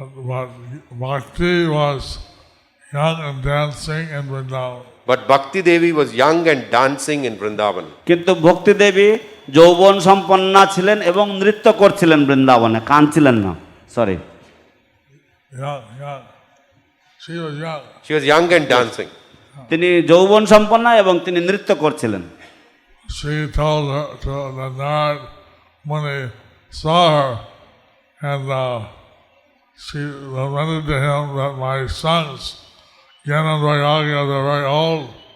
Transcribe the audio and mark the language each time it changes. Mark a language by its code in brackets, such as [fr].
[en] But Bhakti was young and dancing in Vrindavan. But Bhakti Devi was young and dancing in Vrindavan. [bn] কিন্তু ভক্তি দেবী যৌবন সম্পন্না ছিলেন এবং নৃত্য করছিলেন বৃন্দাবনে, কাঁদছিলেন না, sorry. [en] Young. She was young. She was young and dancing. [bn] তিনি যৌবন সম্পন্না এবং তিনি নৃত্য করছিলেন। [en] She told her to the Narad Muni saw her, and she lamented to him that my sons, Jnana and Vairagya, they're very old.